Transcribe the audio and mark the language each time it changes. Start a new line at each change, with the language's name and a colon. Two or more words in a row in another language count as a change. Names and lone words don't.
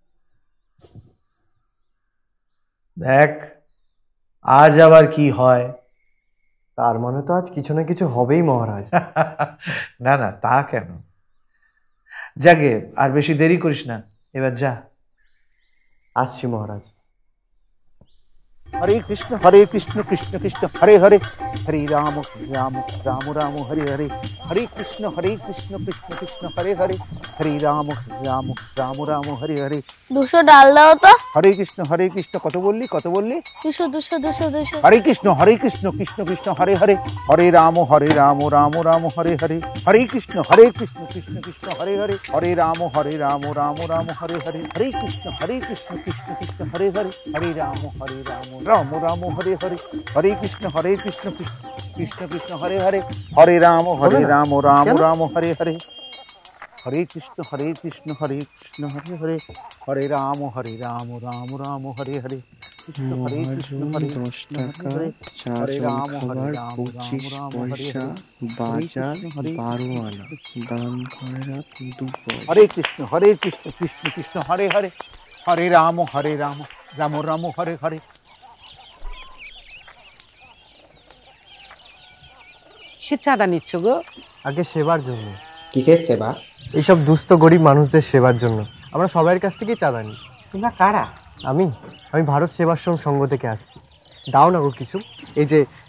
Bangla: দেখ আজ আবার কি হয়। তার মানে তো আজ কিছু না কিছু হবেই মহারাজ। না না, তা কেন? যাগে, আর বেশি দেরি করিস না, এবার যা। আসছি মহারাজ।
Sanskrit: हरे कृष्ण कृष्ण कृष्ण हरे हरे, हरे राम राम राम राम हरे हरे, हरे कृष्ण कृष्ण कृष्ण हरे हरे, हरे राम राम राम राम हरे हरे।
Bangla: 200 ডাল দাও তো। হরে কৃষ্ণ কত বললি 200 200 200 200।
Sanskrit: हरे कृष्ण कृष्ण कृष्ण हरे हरे, हरे राम राम राम हरे हरे, हरे कृष्ण कृष्ण कृष्ण हरे हरे, हरे राम राम राम हरे हरे, हरे कृष्ण कृष्ण कृष्ण हरे हरे, हरे राम राम राम हरे हरे, हरे कृष्ण कृष्ण कृष्ण हरे हरे, हरे राम राम राम हरे हरे, हरे कृष्ण हरे हरे, हरे राम राम राम हरे हरे, कृष्ण हरे कृष्ण हरे
Bangla: 10 টাকা চা জলখাবার 25 পয়সা বাজার 12 আনা দান করে রাখ 2 পয়সা।
Sanskrit: हरे कृष्ण कृष्ण कृष्ण हरे हरे, हरे राम राम राम हरे हरे।
Bangla: সে চাঁদা নিচ্ছ গো? আগে সেবার জন্য। কিসের সেবা? এইসব দুস্থ গরিব মানুষদের সেবার জন্য আমরা সবার কাছ থেকেই চাঁদা নিই। তোমরা কারা? আমি ভারত সেবাশ্রম সংঘ থেকে আসছি। দাও না গো কিছু। এই যে।